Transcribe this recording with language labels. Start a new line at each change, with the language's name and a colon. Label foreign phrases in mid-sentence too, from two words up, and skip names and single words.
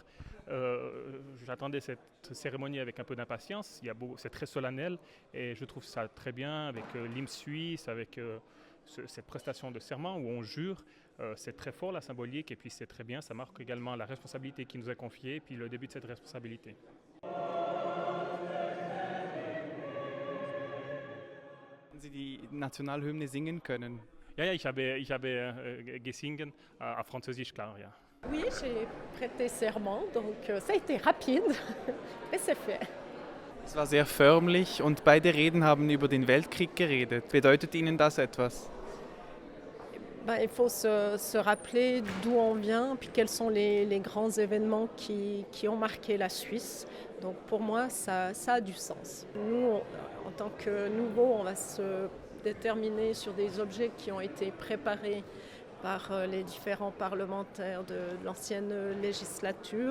French: J'attendais cette cérémonie avec un peu d'impatience. C'est très solennel et je trouve ça très bien avec l'hymne suisse, avec cette prestation de serment où on jure. C'est très fort la symbolique et puis c'est très bien. Ça marque également la responsabilité qui nous est confiée et puis le début de cette responsabilité.
German: Haben Sie die Nationalhymne singen können? Ja, ich habe gesungen auf Französisch, klar, ja.
French: Oui, j'ai prêté serment, donc ça a été rapide, mais c'est fait.
German: Es war sehr förmlich und beide Reden haben über den Weltkrieg geredet. Bedeutet Ihnen das etwas?
French: Il faut se rappeler d'où on vient, puis quels sont les grands événements qui ont marqué la Suisse. Donc pour moi, ça a du sens. Nous, en tant que nouveaux, on va se déterminer sur des objets qui ont été préparés par les différents parlementaires de l'ancienne législature.